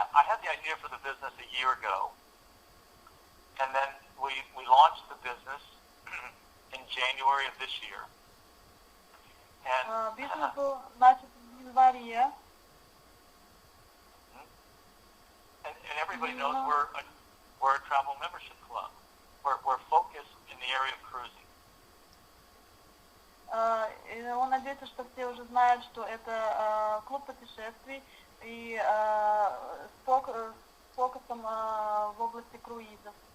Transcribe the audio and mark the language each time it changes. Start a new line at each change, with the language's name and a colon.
English: had the idea for the business a year ago, and then we launched the business in January of this year. And
Russian: Бизнес был начат в январе.
English: And everybody knows we're a travel membership club. We're focused in the area of cruising.
Russian: Он надеется, что все уже знают, что это клуб путешествий и с фокусом в области круизов.